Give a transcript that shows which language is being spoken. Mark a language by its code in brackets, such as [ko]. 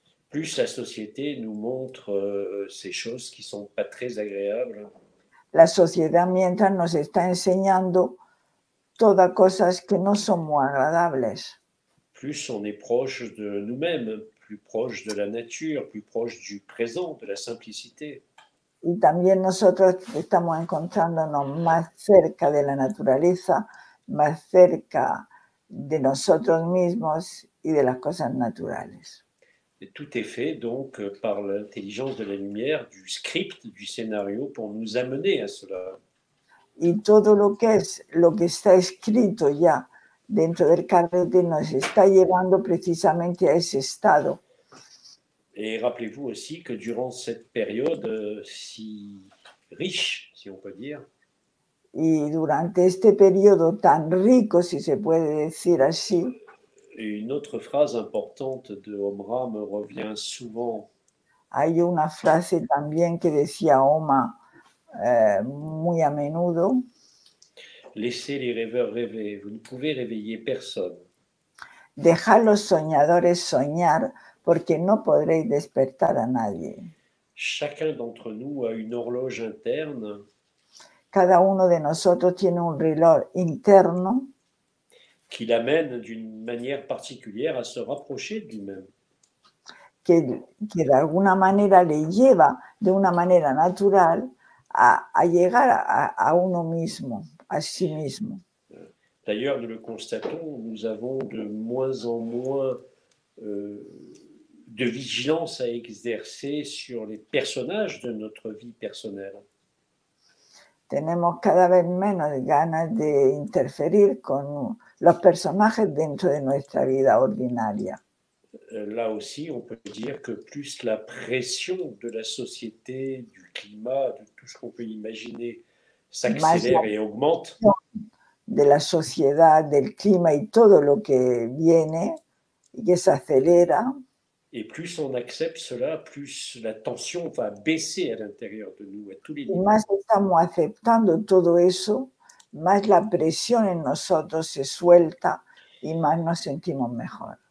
[fr] plus la société nous montre ces choses qui ne sont pas très agréables. [es] La sociedad mientras nos está enseñando todas cosas que no son muy agradables. [fr] Plus on est proche de nous-mêmes, plus proche de la nature, plus proche du présent, de la simplicité. [es] Y también nosotros estamos encontrándonos más cerca de la naturaleza, más cerca de nosotros mismos y de las cosas naturales. [fr] Et tout est fait donc par l'intelligence de la lumière, du script, du scénario pour nous amener à cela. [es] Y todo lo que está escrito ya dentro del carrete nos está llevando precisamente a ese estado. [fr] Et rappelez-vous aussi que durant cette période si riche, si on peut dire, [es] y durante este periodo tan rico, si se puede decir así, [fr] une autre phrase importante de Omram revient souvent. [es] Hay una frase también que decía Oma muy a menudo. [fr] Laissez les rêveurs rêver, vous ne pouvez réveiller personne. [es] Dejad los soñadores soñar, porque no podréis despertar a nadie. [fr] Chacun d'entre nous a une horloge interne. [es] Cada uno de nosotros tiene un reloj interno [fr] qui l'amène d'une manière particulière à se rapprocher de lui-même. [es] que de alguna manera le lleva de una manera natural a llegar a uno mismo, a sí mismo. [fr] D'ailleurs, nous le constatons, nous avons de moins en moins de vigilance à exercer sur les personnages de notre vie personnelle. [es] Tenemos cada vez menos ganas de interferir con los personajes dentro de nuestra vida ordinaria. [fr] Là aussi, on peut dire que plus la pression de la société, du climat, de tout ce qu'on peut imaginer s'accélère et augmente. [es] De la sociedad, del clima y todo lo que viene y que se acelera. [fr] Et plus on accepte cela, plus la tension va baisser à l'intérieur de nous, à tous les niveaux. [es] Y más estamos aceptando todo eso, más la presión en nosotros se suelta y más nos sentimos mejor.